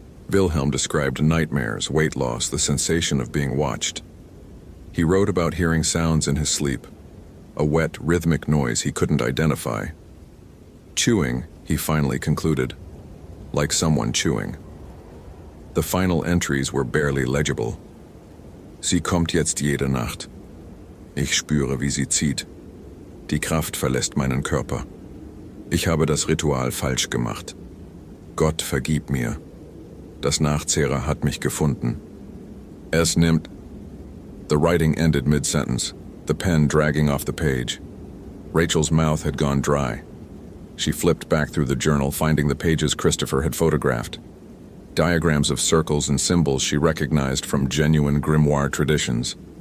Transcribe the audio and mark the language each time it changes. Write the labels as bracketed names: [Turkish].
[English] Wilhelm described nightmares, weight loss, the sensation of being watched. He wrote about hearing sounds in his sleep, a wet, rhythmic noise he couldn't identify. Chewing, he finally concluded, like someone chewing. The final entries were barely legible. [German] Sie kommt jetzt jede Nacht. Ich spüre, wie sie zieht. Die Kraft verlässt meinen Körper. Ich habe das Ritual falsch gemacht. Gott vergib mir. Das Nachzehrer hat mich gefunden. Es nimmt... [English] The writing ended mid-sentence, the pen dragging off the page. Rachel's mouth had gone dry. She flipped back through the journal, finding the pages Christopher had photographed. Diagrams of circles and symbols she recognized from genuine grimoire traditions.